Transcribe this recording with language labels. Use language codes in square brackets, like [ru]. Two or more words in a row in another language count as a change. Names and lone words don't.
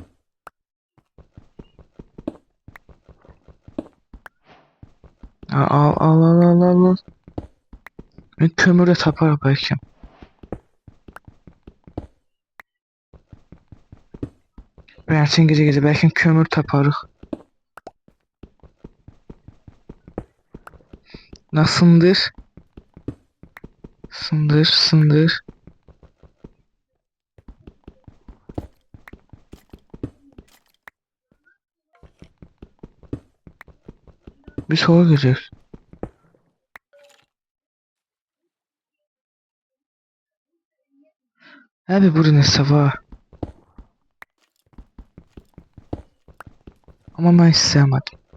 [az] Al. Kömür de taparıq bəlkə. Bəlkə gecə bəlkə kömür taparıq. [tr] Nasıldır? Sındır. Bir soru gelecek. [az] Abi burada nəsə var. [tr] Ama ben istəmədim.